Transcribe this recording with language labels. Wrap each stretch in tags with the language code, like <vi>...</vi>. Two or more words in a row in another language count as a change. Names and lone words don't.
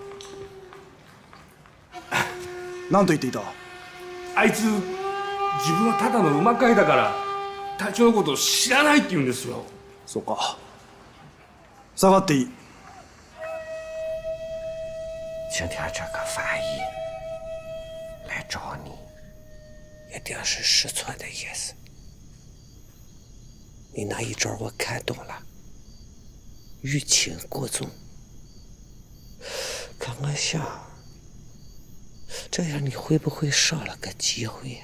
<ja>何と言っていた？あいつ自分はただの馬飼いだから隊長のことを知らないって言うんですよ。そうか。下がっていい。</ja> <zh>今天这个翻译来找你，一定是试错的意思。你那一招我看懂了，欲擒故纵。可我想，这样你会不会少了个机会呀？</zh>